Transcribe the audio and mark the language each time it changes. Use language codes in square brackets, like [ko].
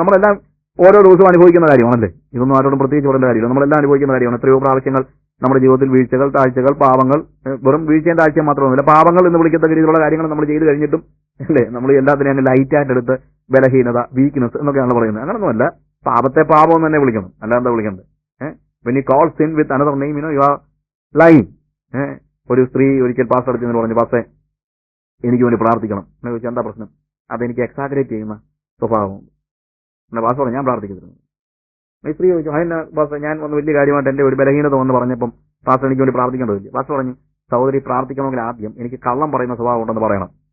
[ml] നമ്മളെല്ലാം ഓരോ ദിവസവും അനുഭവിക്കുന്ന കാര്യമാണല്ലേ. ഇതൊന്നും ആരോടും പ്രത്യേകിച്ച് പറയേണ്ട കാര്യമില്ല. നമ്മളെല്ലാം അനുഭവിക്കുന്ന കാര്യമാണ്. എത്രയോ പ്രാവശ്യങ്ങൾ നമ്മുടെ ജീവിതത്തിൽ വീഴ്ചകൾ, താഴ്ചകൾ, പാവങ്ങൾ, വെറും വീഴ്ചയും താഴ്ചയും മാത്രമൊന്നുമില്ല, പാവങ്ങൾ എന്ന് വിളിക്കത്തക്ക രീതിയിലുള്ള കാര്യങ്ങൾ നമ്മൾ ചെയ്ത് കഴിഞ്ഞിട്ടും അല്ലേ നമ്മൾ എല്ലാത്തിനെയും അങ്ങ് ലൈറ്റായിട്ട് എടുത്ത് ബലഹീനത, വീക്ക്നെസ് എന്നൊക്കെയാണ് പറയുന്നത്. അങ്ങനൊന്നുമല്ല. പാപത്തെ പാപം എന്ന് തന്നെ വിളിക്കണം, അല്ലാതെ വിളിക്കണ്ടേ. [en] when you call sin with another name, you are lying. [ml] ഒരു സ്ത്രീ ഒരിക്കൽ പാസ്റ്റർ അടുത്ത് പറഞ്ഞു, പാസ്റ്റേ എനിക്ക് വേണ്ടി പ്രാർത്ഥിക്കണം എന്ന് ചോദിച്ചാൽ എന്താ പ്രശ്നം? അതെനിക്ക് എക്സാഗ്രേറ്റ് ചെയ്യുന്ന സ്വഭാവം. പിന്നെ പാസ്റ്റർ പറഞ്ഞു, ഞാൻ പ്രാർത്ഥിക്കുന്നു. ഈ സ്ത്രീ ചോദിച്ചു, അതിന് പാസ്റ്റർ ഞാൻ ഒന്ന് വലിയ കാര്യമായിട്ട് എന്റെ ഒരു ബലഹീനത വന്ന് പറഞ്ഞപ്പം പാസ്റ്റർ എനിക്ക് വേണ്ടി പ്രാർത്ഥിക്കേണ്ടതില്ല. പാസ്റ്റർ പറഞ്ഞു, സഹോദരി പ്രാർത്ഥിക്കണമെങ്കിൽ ആദ്യം എനിക്ക് കള്ളം പറയുന്ന സ്വഭാവം ഉണ്ടെന്ന് പറയണം.